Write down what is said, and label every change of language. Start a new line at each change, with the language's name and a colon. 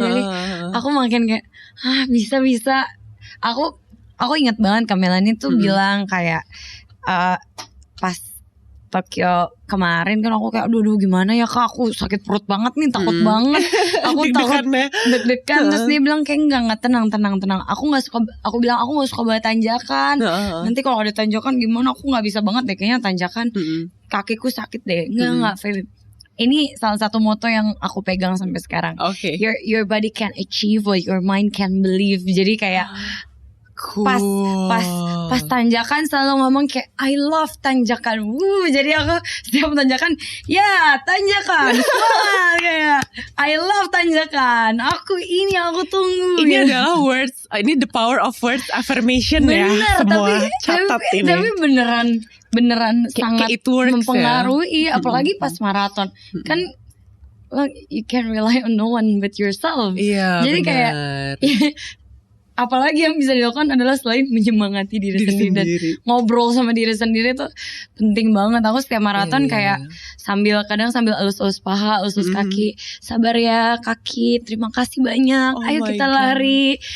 Indonesian: Jadi aku makin kayak bisa. Aku ingat banget Kamelani tuh bilang kayak pas Tokyo kemarin kan aku kayak aduh gimana ya Kak, aku sakit perut banget nih, takut banget, aku takut deg-degan. Terus dia bilang kayak enggak, tenang, aku bilang aku nggak suka banget tanjakan, nanti kalau ada tanjakan gimana, aku nggak bisa banget deh kayaknya tanjakan, kakiku sakit deh. Enggak Feby, ini salah satu moto yang aku pegang sampai sekarang.
English: Your body can achieve what your mind can believe.
Indonesian: Jadi kayak
English: cool.
Indonesian: Pas tanjakan selalu ngomong kayak
English: I love
Indonesian: tanjakan. Jadi aku setiap tanjakan tanjakan. Kayak
English: I love
Indonesian: tanjakan. Aku tunggu. Ini adalah words. Ini
English: the power of words affirmation.
Indonesian: Bener, ya. Semua catat ini. Tapi beneran sangat mempengaruhi. Apalagi pas maraton.
English: Kan you can rely on no one but yourself.
Indonesian: Iya. Jadi kayak apalagi yang bisa dilakukan adalah selain menyemangati diri sendiri dan ngobrol sama diri sendiri tuh penting banget. Aku setiap maraton kayak kadang sambil elus-elus paha, elus-elus kaki. Sabar ya kaki, terima kasih banyak. Ayo kita lari.